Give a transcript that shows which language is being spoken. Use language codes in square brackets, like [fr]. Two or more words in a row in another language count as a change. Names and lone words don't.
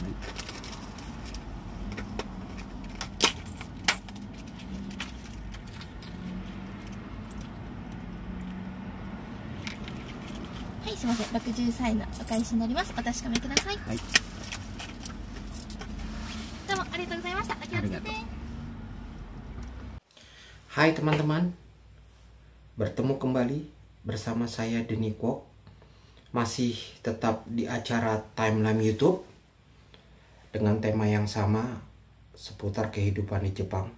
[ja] はい、すみません。63円のお返しになります。お確かめください。はい。どうもありがとうございました。お気をつけて。 [id] Hai teman-teman, bertemu kembali bersama saya Denny Kwok. Masih tetap di acara Timeline YouTube dengan tema yang sama seputar kehidupan di Jepang.